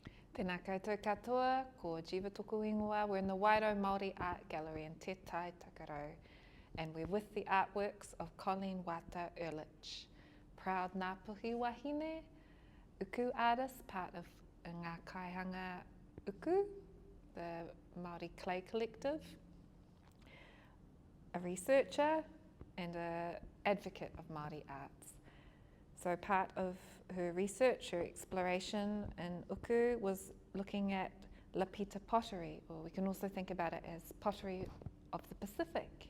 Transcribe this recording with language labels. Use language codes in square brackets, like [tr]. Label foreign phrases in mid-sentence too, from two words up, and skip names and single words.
[mi] Tēnā koutou katoa, ko Geva tōku ingoa. [en] We're in the Wairau Māori Art Gallery in Te Tai Takarau, and we're with the artworks of Colleen Waatea Urlich, proud Ngāpuhi wahine, uku artist, part of [mi] ngā kaihanga uku, [en] the Māori Clay Collective, a researcher and an advocate of Māori arts. So part of her research, her exploration in uku was looking at lapita pottery, or we can also think about it as pottery of the Pacific.